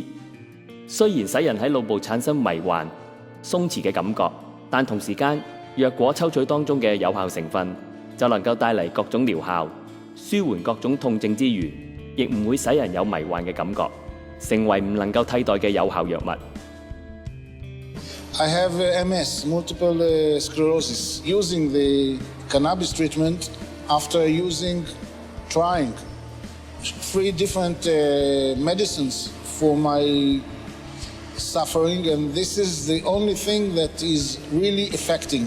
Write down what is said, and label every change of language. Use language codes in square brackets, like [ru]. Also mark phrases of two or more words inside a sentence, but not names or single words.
[yue] 雖然使人喺腦部產生迷幻、鬆弛嘅感覺，但同時間，若果抽取當中嘅有效成分，就能夠帶嚟各種療效，舒緩各種痛症之餘，亦唔會使人有迷幻嘅感覺，成為唔能夠替代嘅有效藥物。 [en] I have MS, multiple sclerosis. Using the cannabis treatment after trying 3 different medicines for my suffering, and this is the only thing that is really affecting.